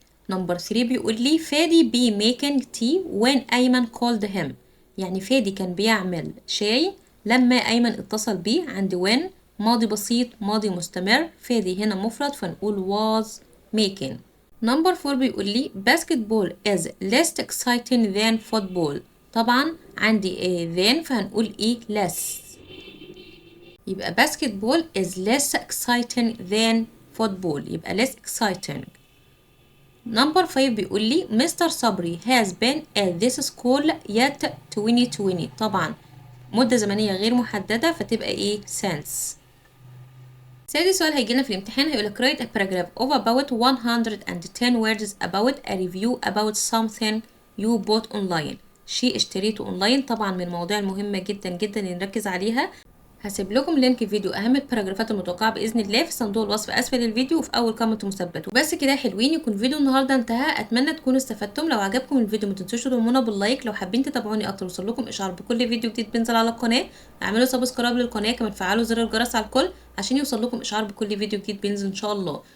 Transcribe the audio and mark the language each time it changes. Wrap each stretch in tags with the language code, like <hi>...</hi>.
<ar>نمبر 3 بيقول لي فادي</ar> <en>be making tea when أيمن called him،</en> <ar>يعني فادي كان بيعمل شاي لما أيمن اتصل بيه. عند when ماضي بسيط ماضي مستمر، فادي هنا مفرد فنقول</ar> <en>was making.</en> <ar>نمبر 4 بيقول لي</ar> <en>basketball is less exciting than football،</en> <ar>طبعا عندي than فهنقول ايه؟ less. يبقى</ar> <en>basketball is less exciting than football،</en> <ar>يبقى</ar> <en>less exciting.</en> <ar>نمبر 5 بيقول لي مستر صبري</ar> <en>has been at this school yet 2020،</en> <ar>طبعا مدة زمنية غير محددة فتبقى ايه؟ since. سادس سؤال هيجينا في الامتحان هيقولك</ar> <en>write a paragraph of about 110 words about a review about something you bought online،</en> <ar>شيء اشتريته اونلاين. طبعا من المواضيع المهمة جدا جدا اللي نركز عليها. هسيب لكم لينك فيديو اهم الباراجرافات المتوقعه باذن الله في صندوق الوصف اسفل الفيديو وفي اول كومنت مثبت. وبس كده حلوين، يكون فيديو النهارده انتهى. اتمنى تكونوا استفدتم. لو عجبكم الفيديو ما تنسوش تدعمونا باللايك. لو حابين تتابعوني اكتر وصل لكم اشعار بكل فيديو جديد بينزل على القناه اعملوا سبسكرايب للقناه، كمان فعلوا زر الجرس على الكل عشان يوصل لكم اشعار بكل فيديو جديد بينزل ان شاء الله.</ar>